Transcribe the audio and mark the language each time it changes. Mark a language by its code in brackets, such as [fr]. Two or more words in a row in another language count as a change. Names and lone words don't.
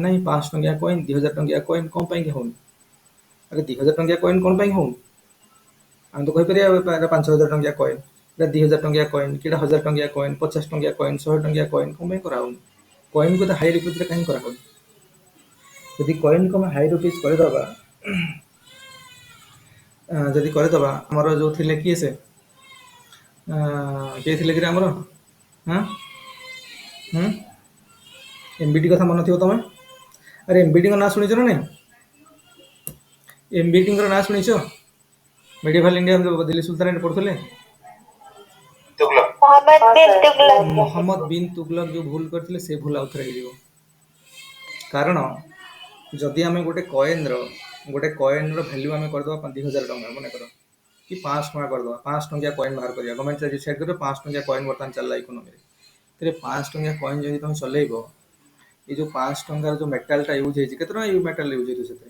[or] ନାହିଁ 500 ଟଙ୍କିଆ କଏନ୍ 2000 ଟଙ୍କିଆ କଏନ୍ କ'ଣ ପାଇଁକି ହଉନି ଆରେ 2000 ଟଙ୍କିଆ କଏନ୍ କ'ଣ ପାଇଁ ହଉନି ଆମେ ତ କହିପାରିବା 5000 ଟଙ୍କିଆ କଏନ୍ 2000 ଟଙ୍କିଆ କଏନ୍ କି 1000 ଟଙ୍କିଆ କଏନ୍ 50 ଟଙ୍କିଆ କଏନ୍ 100 ଟଙ୍କିଆ କଏନ୍ କ'ଣ ପାଇଁ କରାହଉନି କଏନ୍କୁ ତ [en] high rupees [or] କାହିଁ କରାହଉନି ଯଦି କଏନ୍କୁ ଆମେ [en] high rupees [or] କରିଦେବା ଆମର ଯୋଉ ଥିଲେ କିଏ ସେ କିଏ ଥିଲେ କି ଆମର? ହଁ ହୁଁ ଏମ୍ବିଟି କଥା ମନେ ଥିବ ତମେ? ଆରେ ଏମ୍ବିଟିଙ୍କ ନାଁ ଶୁଣିଛ ନା ନାଇଁ? ଏମ୍ବିଟିଙ୍କର ନାଁ ଶୁଣିଛ? [en] Medieval India [or] ଦିଲ୍ଲୀ ସୁଲତାନେଟ ପଢୁଥିଲେ। [hi] मोहम्मद बिन तुगलक। [or] ମହମ୍ମଦ ବିନ୍ ତୁଗଲକ ଯୋଉ ଭୁଲ କରିଥିଲେ ସେ ଭୁଲ ଆଉଥରେ ହେଇଯିବ। କାରଣ ଯଦି ଆମେ ଗୋଟେ କଏନ୍ର ଭ୍ୟାଲ୍ୟୁ ଆମେ କରିଦେବା 2000 ଟଙ୍କା ମନେକର, କି 500 ଟଙ୍କା କରିଦେବା, 500 ଟଙ୍କିଆ କଏନ୍ ବାହାର କରିବା, [en] government decide [or] କରିବ 500 ଟଙ୍କିଆ କଏନ୍ ବର୍ତ୍ତମାନ ଚାଲିଲା ଇକୋନୋମିରେ। ତେବେ 500 ଟଙ୍କିଆ କଏନ୍ ଯଦି ତମେ ଚଲେଇବ, ଏଇ ଯୋଉ 500 ଟଙ୍କାର ଯୋଉ ମେଟାଲଟା ୟୁଜ୍ ହେଇଛି, କେତେ ଟଙ୍କା ଏଇ [en] metal use [or] ହେଇଥିବ ସେଥିରେ?